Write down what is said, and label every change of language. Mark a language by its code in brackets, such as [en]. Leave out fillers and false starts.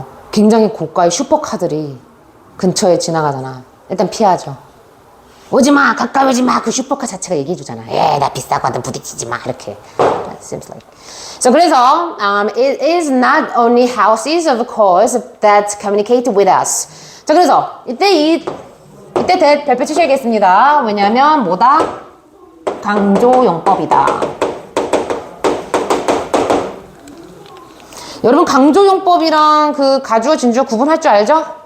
[ko] 굉장히 고가의 슈퍼카들이 근처에 지나가잖아. 일단 피하죠. 오지마, 가까이 오지마. 그 슈퍼카 자체가 얘기해주잖아. 나 비싸거든, 부딪히지 마. [en] 이렇게. That seems like. So 그래서 it is not only houses, of course, that communicate with us. [ko] 자 그래서 이때 별표 치셔야겠습니다. 왜냐하면 뭐다? 강조용법이다. 여러분 강조용법이랑 그 가주어 진주어 구분할 줄 알죠?